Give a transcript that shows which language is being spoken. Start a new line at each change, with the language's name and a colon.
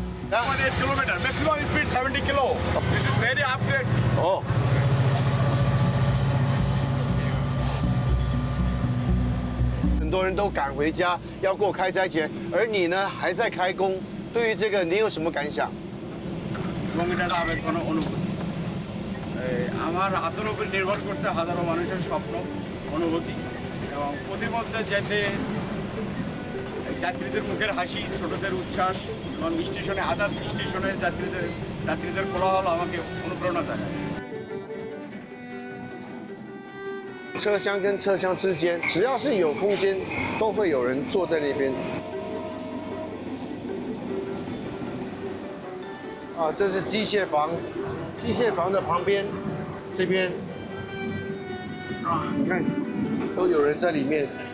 English: 1.8 kilometer, maximum speed 70 kilo. This is very upgrade. 哦。
Chinese: 很多人都赶回家要过开斋节，而你呢还在开工。对于这个，你有什么感想？
Bangla: এবং এটা আবেগ কোনো অনুভূতি আমার হাতের উপর নির্ভর করছে হাজারো মানুষের স্বপ্ন অনুভূতি এবং প্রতিমধ্যে যেতে যাত্রীদের মুখের হাসি ছোটদের উচ্ছ্বাস এবং স্টেশনে আদার্স স্টেশনে যাত্রীদের কোলাহল আমাকে অনুপ্রেরণা দেয়
Chinese: 车厢跟车厢之间，只要是有空间，都会有人坐在那边。啊，这是机械房，机械房的旁边，这边，啊，你看，都有人在里面。